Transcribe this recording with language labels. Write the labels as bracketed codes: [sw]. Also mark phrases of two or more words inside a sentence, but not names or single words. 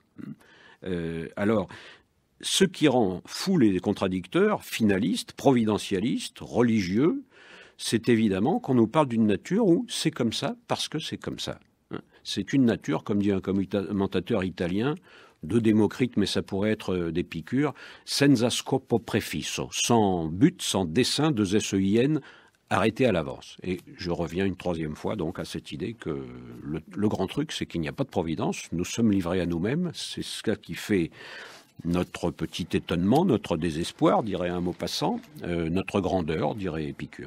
[fr] Alors, ce qui rend fou les contradicteurs, finalistes, providentialistes, religieux, c'est évidemment qu'on nous parle d'une nature où c'est comme ça parce que c'est comme ça. C'est une nature, comme dit un commentateur italien, de Démocrite, mais ça pourrait être d'Épicure, [it] senza scopo prefisso, [fr] sans but, sans dessein, de SEIN, arrêté à l'avance. Et je reviens une troisième fois donc à cette idée que le grand truc, c'est qu'il n'y a pas de providence, nous sommes livrés à nous-mêmes, c'est ce qui fait notre petit étonnement, notre désespoir, dirait un mot passant, notre grandeur, dirait Épicure.